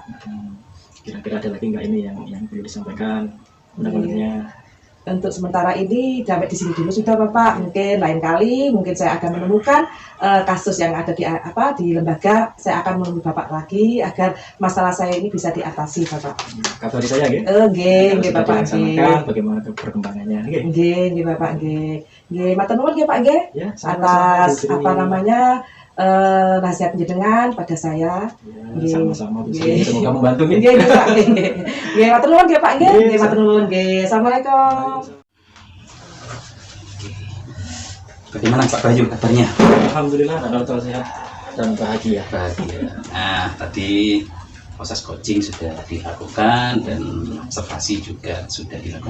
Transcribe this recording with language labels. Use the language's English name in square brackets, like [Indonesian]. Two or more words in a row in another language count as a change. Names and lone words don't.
[Indonesian] Kira-kira ada lagi nggak ini yang perlu disampaikan? Mudah-mudahan. Untuk sementara ini sampai di sini dulu sudah Bapak. Mungkin lain kali mungkin saya akan menemukan kasus yang ada di lembaga, saya akan menemui Bapak lagi agar masalah saya ini bisa diatasi Bapak. Kabari saya nggih. [Javanese] Nggih Bapak nggih. [Indonesian] Bagaimana perkembangannya nggih. [Javanese] Nggih Bapak nggih. Nggih matur nuwun nggih Pak nggih. [Indonesian] Ya, atas nasihat penjenengan pada saya. Sama-sama Bu Sri. Semoga membantu nggih. [Javanese] Nggih Pak nggih. Nggih matur nuwun nggih Pak nggih. Nggih matur nuwun nggih. [Indonesian] Assalamualaikum. Bagaimana Pak Bayu kabarnya? Alhamdulillah total sehat dan bahagia. Nah, tadi proses coaching sudah dilakukan dan observasi juga sudah dilakukan.